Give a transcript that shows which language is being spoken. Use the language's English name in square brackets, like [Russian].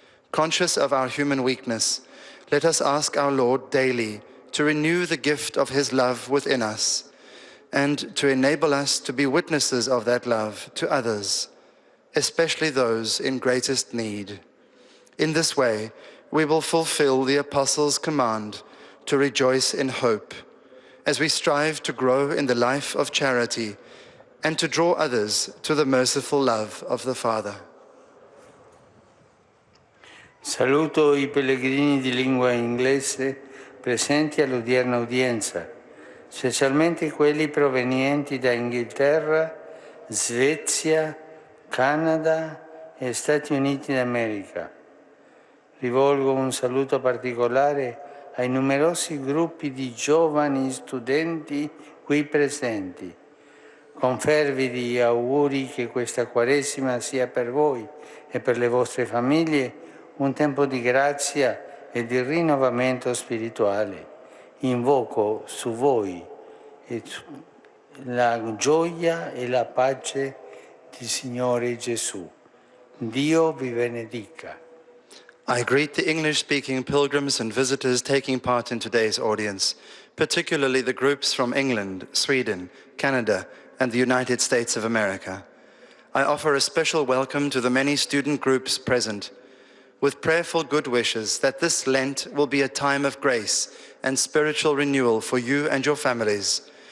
[English] Conscious of our human weakness, let us ask our Lord daily to renew the gift of his love within us and to enable us to be witnesses of that love to others, especially those in greatest need. In this way, we will fulfill the Apostles' command to rejoice in hope, as we strive to grow in the life of charity and to draw others to the merciful love of the Father. [Italian] Saluto I pellegrini di lingua inglese presenti all'odierna udienza, specialmente quelli provenienti da Inghilterra, Svezia, Canada e Stati Uniti d'America. Rivolgo un saluto particolare ai numerosi gruppi di giovani studenti qui presenti, con fervidi auguri che questa Quaresima sia per voi e per le vostre famiglie un tempo di grazia e di rinnovamento spirituale. Invoco su voi la gioia e la pace del Signore Gesù. Dio vi benedica. [English] I greet the English-speaking pilgrims and visitors taking part in today's audience, particularly the groups from England, Sweden, Canada, and the United States of America. I offer a special welcome to the many student groups present, with prayerful good wishes that this Lent will be a time of grace and spiritual renewal for you and your families.